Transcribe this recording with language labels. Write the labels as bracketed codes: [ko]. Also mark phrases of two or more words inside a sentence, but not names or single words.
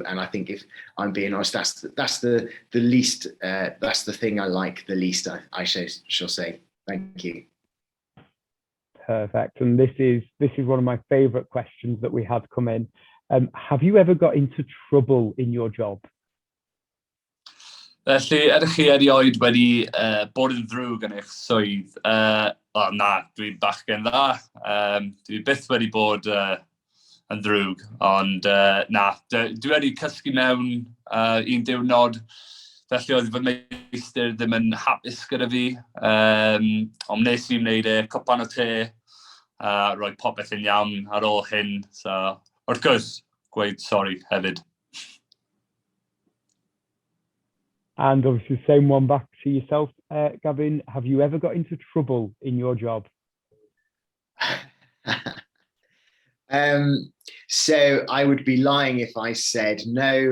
[en] And I think, if I'm being honest, that's the least. That's the thing I like the least. I shall say. Thank you. Perfect. And this is one of my favourite questions that we had come in. Have you ever got into trouble in your job? [cy] Felly, ydych chi erioed wedi bod yn ddrwg yn eich swydd? Na, dwi'n bachgen dda. Dwi byth wedi bod yn ddrwg, ond na, dwi wedi cysgu mewn un diwrnod, felly oedd fy meistr ddim yn hapus gyda fi, ond wnes I wneud cwpan o te, rhoi popeth yn iawn ar ôl hyn, so wrth gwrs, gweud sori hefyd. [en] And obviously the same one back to yourself, Gavin. Have you ever got into trouble in your job? So I would be lying if I said no.